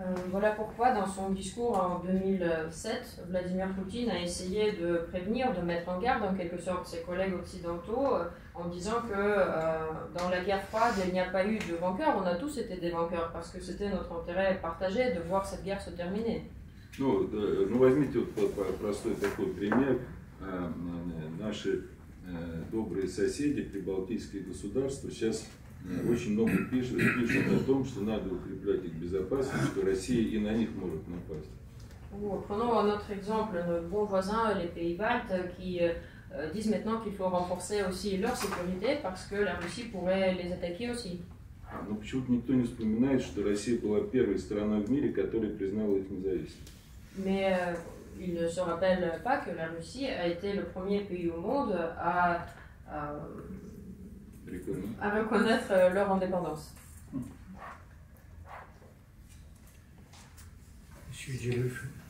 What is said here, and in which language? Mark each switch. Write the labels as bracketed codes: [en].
[fr] Voilà pourquoi, dans son discours en 2007, Vladimir Poutine a essayé de prévenir, de mettre en garde en quelque sorte ses collègues occidentaux en disant que dans la guerre froide, il n'y a pas eu de vainqueurs, on a tous été des vainqueurs parce que c'était notre intérêt partagé de voir cette guerre se terminer. [ru] Ну возьмите вот простой такой пример. Наши добрые соседи, прибалтийские государства, сейчас очень много пишут о том, что надо укреплять их безопасность, что Россия и на них может напасть. [fr] Prenons un autre exemple, nos bons voisins, les Pays-Baltes, qui disent maintenant qu'il faut renforcer aussi leur sécurité parce que la Russie pourrait les attaquer aussi. [ru] Но почему-то никто не вспоминает, что Россия была первой страной в мире, которая признала их независимость. [fr] Mais ils ne se rappellent pas que la Russie a été le premier pays au monde à reconnaître leur indépendance. Monsieur Djelef.